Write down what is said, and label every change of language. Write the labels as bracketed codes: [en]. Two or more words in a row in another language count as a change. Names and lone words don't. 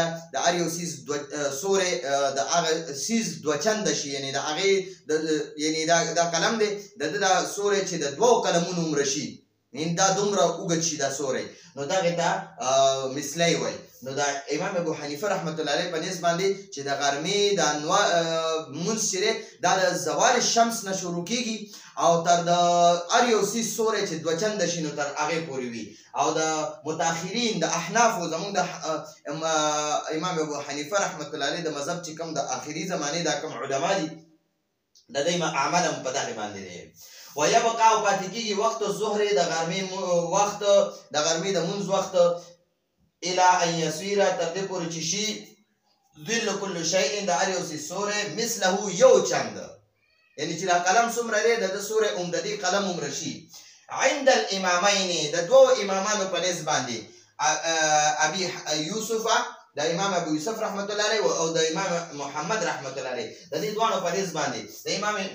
[ps] د هر یو څیز سوری د هغه څیز دوه چنده شي یعنی د هغې یعنی دا قلم دی د ده سوری چې د دوو قلمونو عمره شي دا دومره اوږد شي دا سوری نو دغې ته مثلی وایي نو دا امام ابو حنیفه [ar] رحمت الله علیه [ps] په نسبت باندې چې د غرمې د لمونځ چې دی دا د زوال شمس نه شروع کېږي او تر د هر یو څیز سوری چې دوه چنده شي نو تر هغې پورې وي او د متاخرین د احنافو زموږ د امام ابو حنیفه [ar] رحمت الله علیه [ps] د مذهب چې کوم د آخري زمانې دا کوم علما دي د دوی عمل هم په دغې باندې دی ویبقى او پاتې کېږي وخت الظهر د غرمې وخت د غرمې د مونځ وخت [ar] الى ان يصير [ps] تر دې پورې چې شي [ar] ظل كل شيء [ps] د هر یو څیز سوری مثله یو چند یعنی چې دا قلم څومره دی د ده سوری د دې قلم عمره شي [ar] عند الامامین [ps] د دوو امامانو په نسبت باندې ابي یوسف د امام ابو یوسف [ar] رحمت الله علیه [ps] او د امام محمد [ar] رحمت الله علیه [ps] د دې دواړو په نسبت باندې د امام